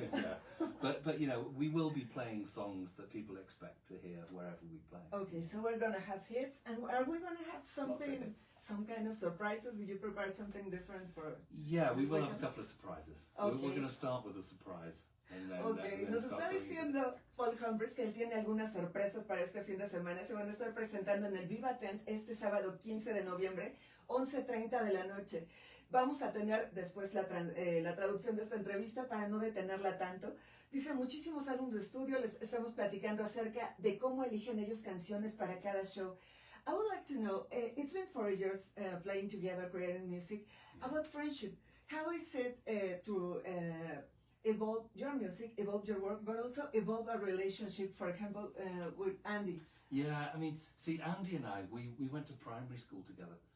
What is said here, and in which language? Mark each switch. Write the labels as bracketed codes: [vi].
[en] Yeah. But you know, we will be playing songs that people expect to hear wherever we play. Okay, so we're gonna have hits, and are we gonna have something, some kind of surprises? Did you prepare something different for? Yeah, we this will weekend? have a couple of surprises. Okay. We're going to start with a surprise. And then, [es] Ok, nos está diciendo Paul Humphreys que él tiene algunas sorpresas para este fin de semana. Se van a estar presentando en el Viva Tent este sábado 15 de noviembre, 11:30 de la noche. Vamos a tener después la traducción de esta entrevista para no detenerla tanto. Dice, muchísimos álbumes de estudio, les estamos platicando acerca de cómo eligen ellos canciones para cada show. [en] I would like to know, it's been 4 years playing together, creating music, about friendship. How is it to evolve your music, evolve your work, but also evolve a relationship, for example, with Andy? Yeah, I mean, see, Andy and I, we went to primary school together.